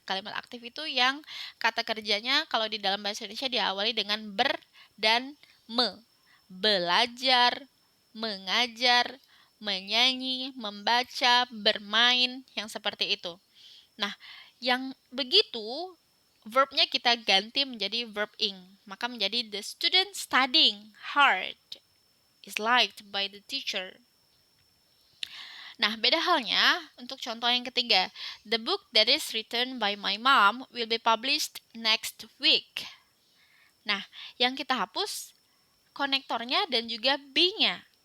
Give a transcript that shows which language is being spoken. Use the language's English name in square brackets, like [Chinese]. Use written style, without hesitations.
[Indonesian] Kalimat aktif itu yang kata kerjanya kalau di dalam bahasa Indonesia diawali dengan ber dan me. Belajar, mengajar, menyanyi, membaca, bermain, yang seperti itu. Nah, yang begitu verbnya kita ganti menjadi verb ing. Maka menjadi [English] the student studying hard is liked by the teacher. [Indonesian] Nah, beda halnya untuk contoh yang ketiga. [English] The book that is written by my mom will be published next week. [Indonesian] Nah, yang kita hapus konektornya dan juga be-nya.